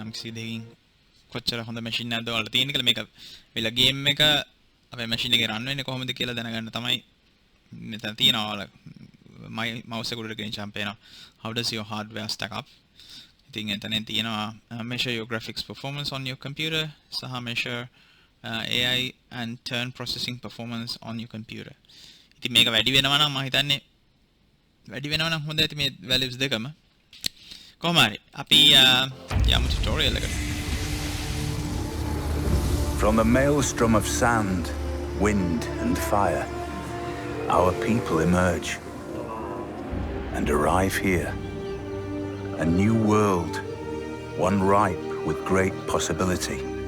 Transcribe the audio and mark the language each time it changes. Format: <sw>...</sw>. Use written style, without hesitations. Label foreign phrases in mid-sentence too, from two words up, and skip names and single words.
<si>යම්කිසි දෙයකින් කොච්චර හොඳ මැෂින් එකක්ද ඔයාලට තියෙන්නේ කියලා මේක වෙලා ගේම් එක අපේ මැෂින් එකේ රන් වෙන්නේ කොහොමද කියලා දැනගන්න තමයි මෙතන තියෙනවා ඔයාලා mouse එක උඩට ගෙනිච්චාම පේනවා</si> <en>how does your hardware stack up</en> <si>ඉතින් එතනින් තියෙනවා</si> <en>measure your graphics performance on your computer</en> <si>සහ</si> <en>measure AI and turn processing performance on your computer.</en> <si>ඉතින් මේක වැඩි වෙනවා නම් මම හිතන්නේ වැඩි වෙනවා නම් හොඳයි මේ values දෙකම. කොහොම හරි අපි යමු tutorial එකට.</si> <en>From the maelstrom of sand, wind and fire, our people emerge and arrive here. A new world, one ripe with great possibility.</en>